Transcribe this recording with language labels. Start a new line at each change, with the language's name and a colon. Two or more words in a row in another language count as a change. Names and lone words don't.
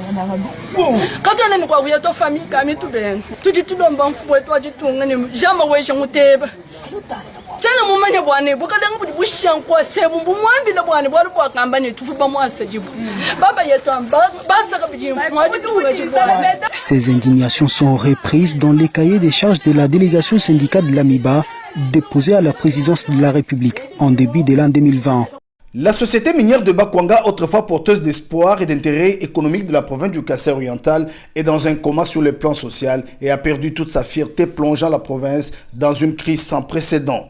Luba-Lulua: katana ni kwa kuyato famille kami tuben tujitulomba mfubo wetu ajitunga ni jama weje muteba tena mumanya bwane bukadanga budi bushankwa semu bumwambila bwane bwali bwakamba ni tufuba mwase jibu baba yetu amba basa kabiji mwajitunga jibu.
French: Ces indignations sont reprises dans les cahiers des charges de la délégation syndicale de l'AMIBA déposée à la présidence de la République en début de l'an 2020. La société minière de Bakwanga, autrefois porteuse d'espoir et d'intérêt économique de la province du Kassai oriental, est dans un coma sur le plan social et a perdu toute sa fierté, plongeant la province dans une crise sans précédent.